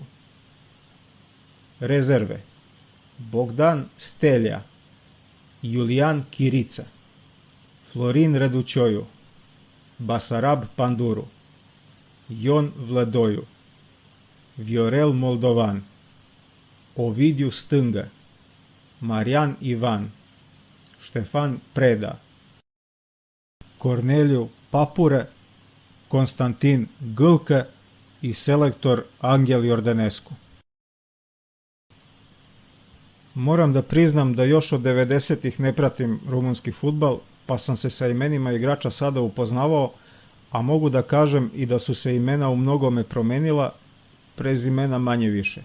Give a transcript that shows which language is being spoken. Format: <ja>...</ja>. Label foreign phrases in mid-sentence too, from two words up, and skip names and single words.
<sr>Rezerve: Bogdan Stelja, Julijan Kirica, Florin Redućoju, Basarab Panduru, Jon Vladoju, Viorel Moldovan, Ovidiu Stânga, Marijan Ivan, Štefan Preda, Korneliju Papure, Konstantin Gâlcă i selektor Angel Jordanescu. Moram da priznam da još od 90-ih ne pratim rumunski fudbal, pa sam se sa imenima igrača sada upoznavao, a mogu da kažem i da su se imena u mnogome promenila, prezimena manje više.</sr>